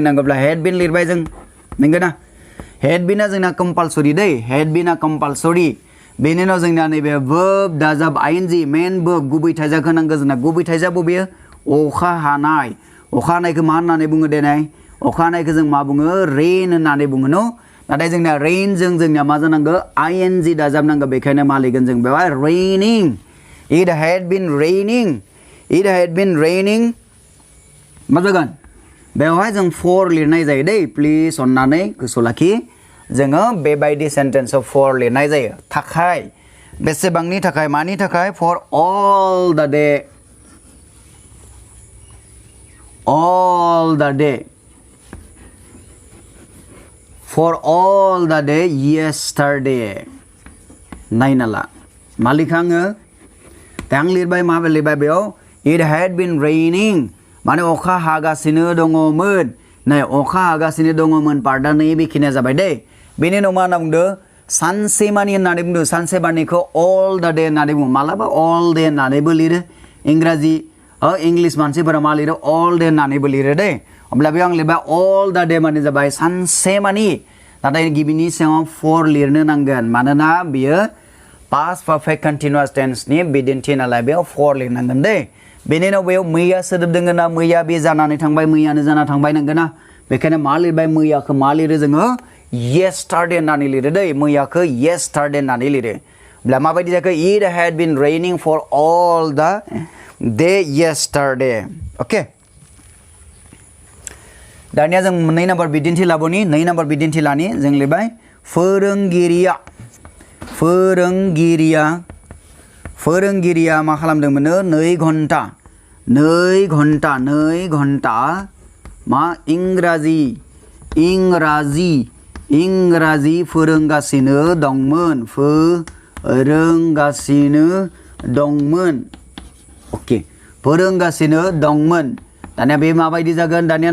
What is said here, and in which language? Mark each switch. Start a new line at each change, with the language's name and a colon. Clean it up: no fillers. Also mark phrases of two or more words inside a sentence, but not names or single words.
Bodo: नांगौब्ला
English: had been
Bodo: लिरबाय जों नंगौ ना हेड बिना जोंना कम्पालसरि दै हेड बिना कम्पालसरि बेनि उनाव जोंना नैबे verb दाजाब ing
English: main verb
Bodo: गुबै थाइजाखौ नांगौ जोंना गुबै थाइजा बबेयो अखा हानायखौ मा होननानै बुङो देनाय अखा हानायखौ जों मा बुङो रेन होननानै बुङो न नाथाय जोंना रेनजों जोंनिया मा जानांगौ ing दाजाब नांगौ बेखायनो मा लिरगोन जों बेवहाय
English: raining it had been raining
Bodo: मा जागोन बेवहाय जों for लिरनाय जायो दै प्लिज अन्नानै गोसोआव लाखि जोङो बेबायदि सेन्टेन्सआव for लिरनाय जायो थाखाय बेसेबांनि थाखाय मानि थाखाय
English: for all the day for all the day yesterday
Bodo: नायना ला मा लिखाङो दा आं लिरबाय मा लिरबाय बेयाव
English: it had been raining
Bodo: माने अखा हागासिनो दङमोन नै अखा हागासिनो दङमोन पार्टआ नै बेखिनिया जाबाय दे बेनि उनाव मा होनना बुंदों सानसेमानि होननानै बुंदों सानसेमानिखौ
English: all the day
Bodo: होननानै बुङो मालाबा
English: all day
Bodo: होननानैबो लिरो इंराजि इंलिश मानसिफोरा मा लिरो
English: all day
Bodo: होननानैबो लिरो दे अब्ला बेयाव आं लिरबाय
English: all the day
Bodo: माने जाबाय सानसेमानि नाथाय गिबिनि सिगाङाव for लिरनो नांगोन मानोना बियो
English: past perfect continuous tense
Bodo: नि बिदिन्थि नालाय बेयाव for लिरनांगोन दे बेनि उनाव बेयाव मैया सोदोब दोङो ना मैया बे जानानै थांबाय मैयानो जाना थांबाय नांगोन ना बेखायनो मा लिरबाय मैयाखौ मा लिरो जोङो yesterday होननानै लिरो दे मैयाखौ yesterday होननानै लिरो अब्ला माबायदि जाखो
English: it had been raining for all the day yesterday
Bodo: okay दानिया जों 2 नम्बर बिदिन्थि लाबोनि 2 नम्बर बिदिन्थि लानि जों लिरबाय फोरोंगिरिया मा खालामदोंमोन 2 घन्टा मा इंराजि फोरोंगासिनो दंमोन ओके फोरोंगासिनो दंमोन दानिया बे माबायदि जागोन दानिया